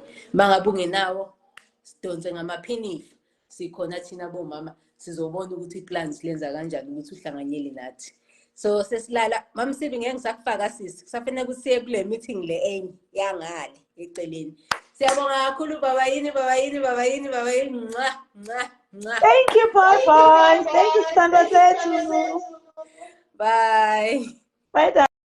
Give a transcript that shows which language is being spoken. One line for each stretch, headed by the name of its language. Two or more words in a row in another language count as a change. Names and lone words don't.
Zulu: Mangabe ungenawo, sidonse ngamaphinifa, sikhona thina bomama sizobona ukuthi iplans lenza kanjani ukuthi uhlanganyele nathi. So sesilala Mama Msibi, ngeke ngisakufaka sisi, kusafanele kusiye kule meeting le enye yangale eceleni. Siyabonga kakhulu babayini.
English: Thank you, Papa. Thank you, Sandra. Bye. Bye.